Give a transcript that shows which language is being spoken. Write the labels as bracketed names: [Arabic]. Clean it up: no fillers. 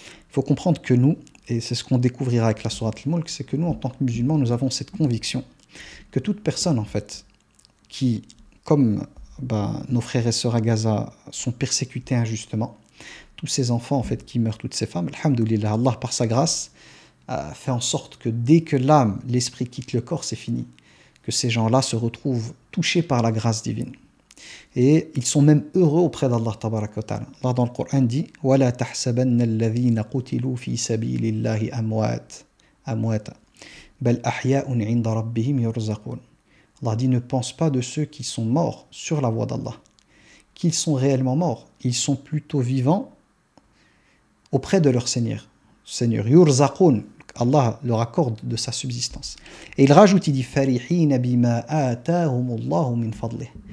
[French] Il faut comprendre que nous, et c'est ce qu'on découvrira avec la sourate Al-Mulk, c'est que nous, en tant que musulmans, nous avons cette conviction que toute personne en fait qui, comme nos frères et sœurs à Gaza, sont persécutés injustement, tous ces enfants en fait qui meurent, toutes ces femmes, alhamdoulilah, Allah par sa grâce fait en sorte que dès que l'âme, l'esprit quitte le corps, c'est fini, que ces gens-là se retrouvent touchés par la grâce divine. Et ils sont même heureux auprès d'Allah tabaraka wa ta'ala. Allah dans le Coran dit [Arabic] وَلَا تَحْسَبَنَّ الَّذِينَ قُتِلُوا فِي سَبِيلِ اللَّهِ أَمْوَاتًا بَلْ أَحْيَاءٌ عِنْدَ رَبِّهِمْ يُرْزَقُونَ. [French] Allah dit ne pense pas de ceux qui sont morts sur la voie d'Allah, qu'ils sont réellement morts. Ils sont plutôt vivants auprès de leur Seigneur. Seigneur, yurzaqun, Allah leur accorde de sa subsistance. Et il rajoute, il dit [Arabic] farihina bima atahumullahu min fadlih.